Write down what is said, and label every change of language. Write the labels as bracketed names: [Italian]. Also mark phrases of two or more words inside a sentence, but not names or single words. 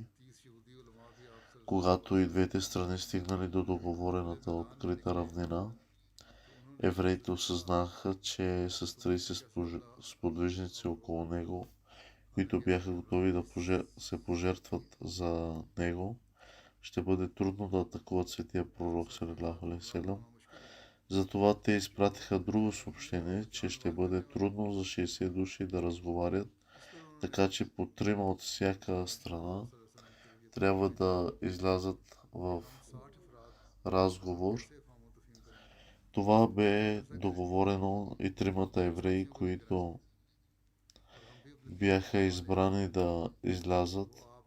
[Bulgarian] Когато и двете страни стигнали до договорената открита равнина, евреите осъзнаха, че с 30 сподвижници около него, които бяха готови да се пожертват за него, ще бъде трудно да атакуват светия пророк [Arabic] صلى الله عليه وسلم. [Bulgarian] Затова те изпратиха друго съобщение, че ще бъде трудно за 60 души да разговарят, така че по 3 от всяка страна трябва да излязат в разговор. Това бе договорено и 3 евреи, които бяха избрани да излязат.